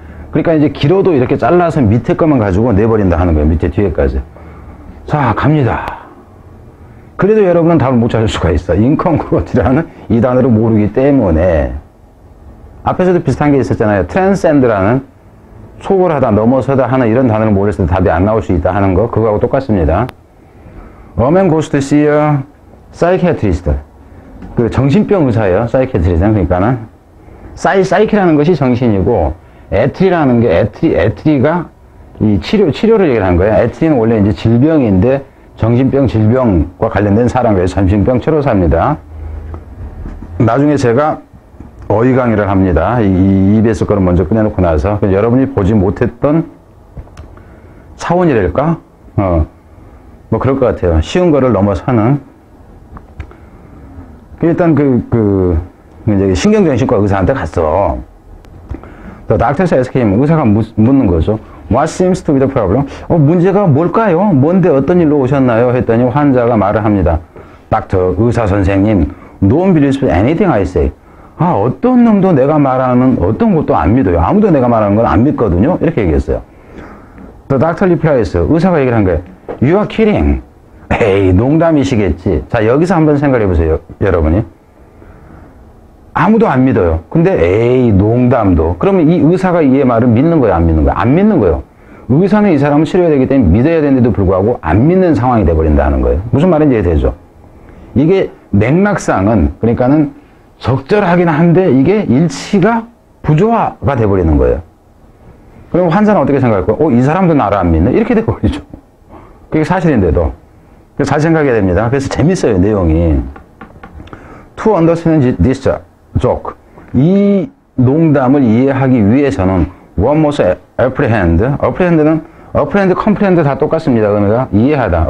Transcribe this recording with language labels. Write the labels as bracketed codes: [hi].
[ko] 그러니까 이제 길어도 이렇게 잘라서 밑에 것만 가지고 내버린다 하는 거예요. 밑에 뒤에까지. 자, 갑니다. 그래도 여러분은 답을 못 찾을 수가 있어. incongruity라는 이 단어를 모르기 때문에. 앞에서도 비슷한 게 있었잖아요. transcend라는 초월하다, 넘어서다 하는 이런 단어를 모르겠을 때 답이 안 나올 수 있다 하는 거. 그거하고 똑같습니다. [en] A man goes to see a psychiatrist. [ko] 그 정신병 의사예요. psychiatrist는. 그러니까는 psyche라는 것이 정신이고 에트리라는 게 에트리가 이 치료를 얘기하는 거예요. 에트리는 원래 이제 질병인데 정신병 질병과 관련된 사람, 그래서 정신병 치료사입니다. 나중에 제가 어휘 강의를 합니다. 이 EBS 거를 먼저 꺼내놓고 나서 여러분이 보지 못했던 차원이랄까? 뭐 그럴 것 같아요. 쉬운 거를 넘어서는. 일단 이제 신경정신과 의사한테 갔어. [en] The doctor asked him, [ko] 의사가 묻는 거죠. [en] What seems to be the problem? [ko] 문제가 뭘까요? 뭔데 어떤 일로 오셨나요? 했더니 환자가 말을 합니다. 닥터, 의사 선생님, [en] no one believes anything I say. [ko] 어떤 놈도 내가 말하는 어떤 것도 안 믿어요. 아무도 내가 말하는 건 안 믿거든요. 이렇게 얘기했어요. [en] The doctor replies, [ko] 의사가 얘기를 한 거예요. [en] You are kidding. [ko] 에이, 농담이시겠지. 자, 여기서 한번 생각해 보세요, 여러분이. 아무도 안 믿어요. 근데 에이, 농담도. 그러면 이 의사가 이의 말을 믿는 거예요, 안 믿는 거예요? 안 믿는 거예요. 의사는 이 사람을 치료해야 되기 때문에 믿어야 되는데도 불구하고 안 믿는 상황이 돼버린다는 거예요. 무슨 말인지 이해되죠? 이게 맥락상은, 그러니까는 적절하긴 한데 이게 일치가 부조화가 돼버리는 거예요. 그럼 환자는 어떻게 생각할까요? 이 사람도 나를 안 믿네? 이렇게 돼버리죠. 그게 사실인데도. 잘 생각해야 됩니다. 그래서 재밌어요, 내용이. [en] To understand this joke. [ko] 이 농담을 이해하기 위해서는 [en] one must apprehend. [ko] apprehend는 apprehend, comprehend 다 똑같습니다. 그러니까 이해하다.